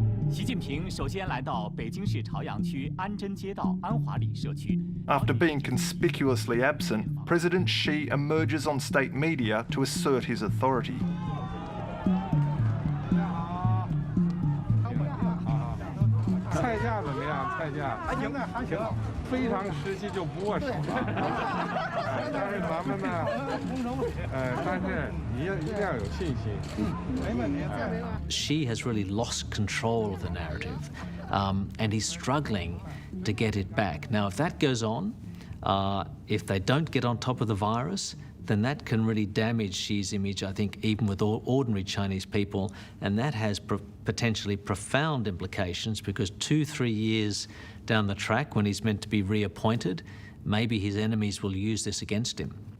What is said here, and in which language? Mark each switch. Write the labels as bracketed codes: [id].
[zh] 习近平首先来到北京市朝阳区安贞街道安华里社区。 [en] After being conspicuously absent, President Xi emerges on state media to assert his authority. [zh] 菜价怎么样？菜价还行啊，还行，非常时期就不握手了。但是咱们呢，但是你一定要有信心。没问题。 [en] Xi has really lost control of the narrative, and he's struggling to get it back. Now, if that goes on, if they don't get on top of the virus, then that can really damage Xi's image, I think, even with ordinary Chinese people, and that has potentially profound implications because 2-3 years down the track, when he's meant to be reappointed, maybe his enemies will use this against him.